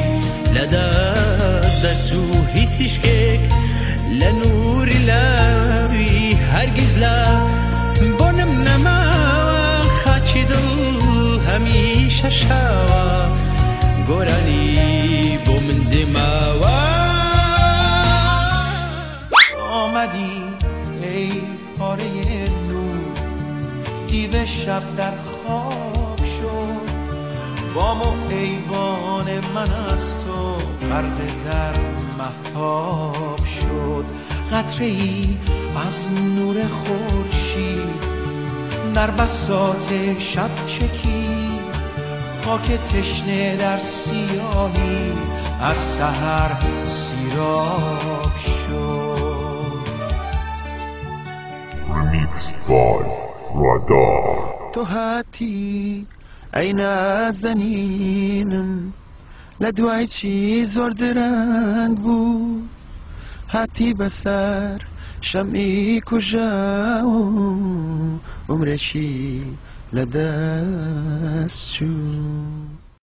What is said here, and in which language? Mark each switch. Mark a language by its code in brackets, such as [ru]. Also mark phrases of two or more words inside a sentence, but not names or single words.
[ckb] لەدەست دەرچوو هیچ تیشکێک لە نووری لاوی هەرگیز لە بۆنم نەماوە خاچی دڵ هەمیشە شاوە گۆرانی بۆ من جێماوە [fa] آمدی ای پاره نور دیو شب در خواب شد بام و ایوان من از تو غرق در مهتاب شد قطره ای از نور خورشید در بساط شب چکید خاک تشنه در سیاهی از سحر سیراب شد [ckb] تو هاتی ئەی نازەنینم لە دوای چی زۆر درەنگ بوو هاتی بەسەر شەمعی کوژە و عومرێکی لەدەست چوو